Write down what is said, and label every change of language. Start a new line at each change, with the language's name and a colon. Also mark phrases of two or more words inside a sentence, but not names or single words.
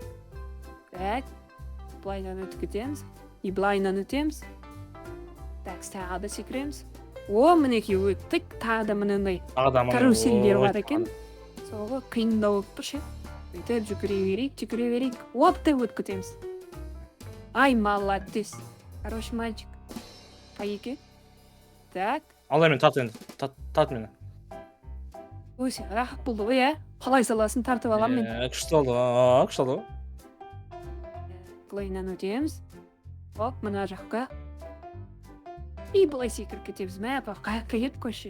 Kazakh: Так, былайынан өтіп кетеміз. И былайынан өтеміз. Так, тағы да секіреміз. О, мінекей өттік, тағы да мініңдай каруселдер бар екен. Соғы қиындау болып тұр ше. Өйтіп жүгіре берейік. Оп, деп өтіп кетеміз. Ай,
Russian: молодец. Хороший мальчик.
Kazakh: Қайеке. Так. Алдай мен, тарт енді. Тарт мені. Ой, сен рахат болды ғой, ә? Қалай саласын тартып алам мен. Күшті алды. Былайынан өтеміз. Оп, мына жаққа. И былай секіріп кетеміз. Мә, қаяққа кетіп көші.